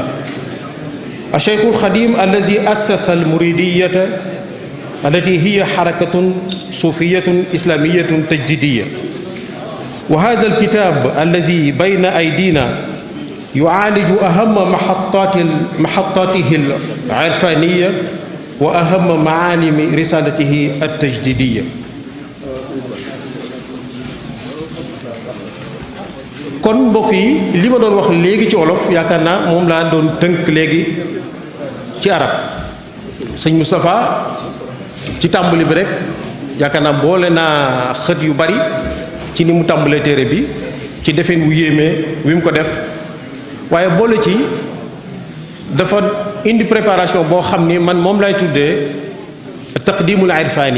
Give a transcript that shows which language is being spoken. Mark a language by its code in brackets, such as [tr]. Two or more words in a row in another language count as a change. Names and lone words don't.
[ar] الشيخ الخديم الذي أسس المريدية التي هي حركة صوفية إسلامية تجديدية. وهذا الكتاب الذي بين أيدينا يعالج أهم محطاته العرفانية وأهم معالم رسالته التجديدية. [wo] kon mbokk yi li ma doon wax léegi ci wolof yaakaar naa moom laa doon tënk léegi ci arab. sëñ Moustapha ci tàmbali bi rek yaakaar naa boole naa xët yu bari ci ni mu tàmbalee téere bi ci defin wu yéemee wi mu ko def, waaye boole ci dafa indi préparation boo xam ni man moom lay tuddee [ar] تقديم العرفاني.